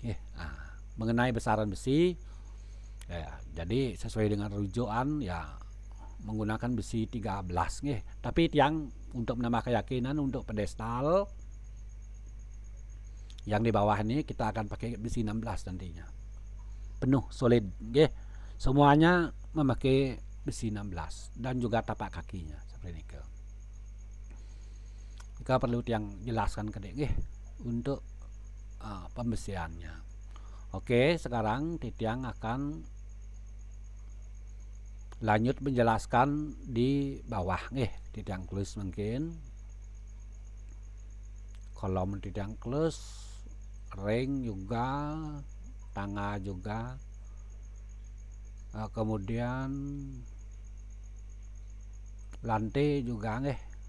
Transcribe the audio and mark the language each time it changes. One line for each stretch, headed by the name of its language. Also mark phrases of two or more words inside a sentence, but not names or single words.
Indonesian: Mengenai besaran besi, jadi sesuai dengan rujukan ya menggunakan besi 13 Tapi yang untuk menambah keyakinan untuk pedestal yang di bawah ini kita akan pakai besi 16 nantinya. Penuh solid nggih. Semuanya memakai besi 16 dan juga tapak kakinya seperti ini. Kita perlu yang jelaskan kedek nggih untuk pembesiannya. Oke, sekarang Titiang akan lanjut menjelaskan di bawah nggih. Titiang tulis mungkin kolom Titiang tulis, ring juga, tangga juga, kemudian lantai juga nggih.